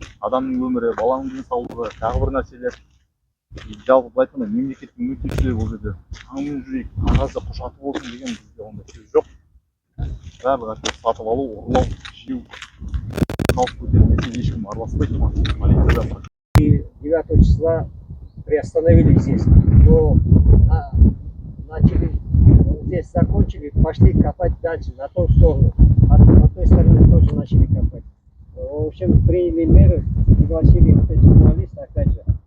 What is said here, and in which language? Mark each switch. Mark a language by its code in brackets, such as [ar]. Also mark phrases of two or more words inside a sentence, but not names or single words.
[kk] Адамның өмірі, баланың денсаулығы, тағы бір нәрселер. Жалпы былай айтқанда мемлекеттің мүддесі бұл жерде. Таңмен жүрейік, қағазда құжаты болсын деген бізде ондай сөз жоқ. Барлығы сатып алу, ұрлау, жеу, халық көтермесе ешкім араласпайды. Полиция да [ru] 9 числа приостановили здесь, то начали, здесь закончили, пошли копать дальше, на ту сторону. На той стороне тоже начали копать. В общем, приняли меры, пригласили вот этих журналистов, опять же,